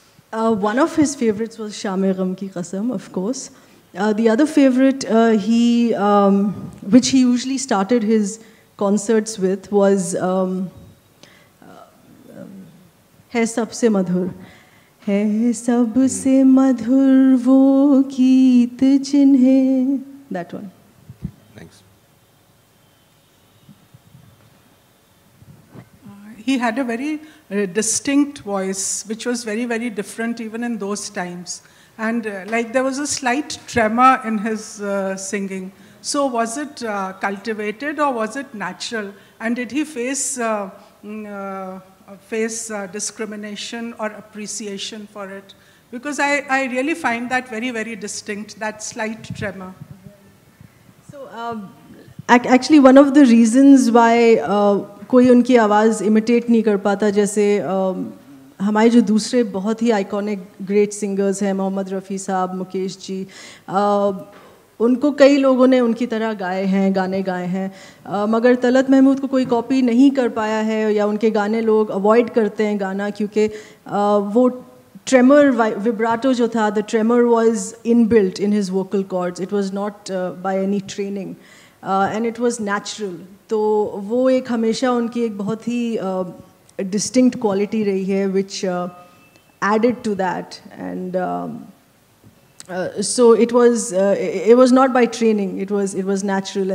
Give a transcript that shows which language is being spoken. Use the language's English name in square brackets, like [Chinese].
[English] One of his favorites was Sham Gham Ki Qasam, of course. The other favorite, which he usually started his concerts with, was Hai Sabse Madhur. [Hindi] है सबसे मधुर वो गीत जिन्हें. [English] That one. Thanks. He had a very distinct voice, which was very, very different even in those times. And like there was a slight tremor in his singing. So was it cultivated or was it natural? And did he face discrimination or appreciation for it? Because I really find that very, very distinct, that slight tremor. [Hindi] So actually one of the reasons why कोई उनकी आवाज़ imitate नहीं कर पाता, जैसे हमारे जो दूसरे बहुत ही आइकॉनिक ग्रेट सिंगर्स हैं, मोहम्मद रफ़ी साहब, मुकेश जी, उनको कई लोगों ने उनकी तरह गाने गाए हैं, मगर तलत महमूद को कोई कॉपी नहीं कर पाया है या उनके गाने लोग अवॉइड करते हैं गाना, क्योंकि वो ट्रेमर विब्राटो जो था, [English] The tremor was inbuilt in his vocal cords. It was not by any training and it was natural. [Hindi] तो वो एक हमेशा उनकी एक बहुत ही डिस्टिंक्ट क्वालिटी रही है [English] Which added to that. And so it was not by training, it was natural.